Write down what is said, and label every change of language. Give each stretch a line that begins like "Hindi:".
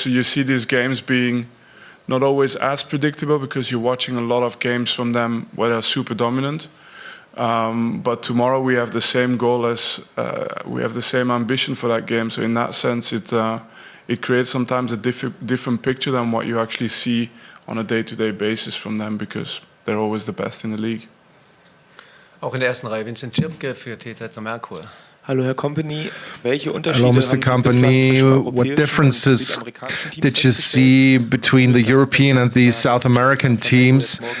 English: So you see these games being not always as predictable, because you're watching a lot of games from them where they're super dominant. But tomorrow we have the same goal as we have the same ambition for that game. So in that sense, it creates sometimes a different picture than what you actually see on a day-to-day basis from them, because they're always the best in the league.
German: Auch in der ersten Reihe Vincent Kompany für TZ Merkur.
English: Hello, Herr Kompany. Hello, Mr. Kompany. What differences did you see between the European and the South American teams?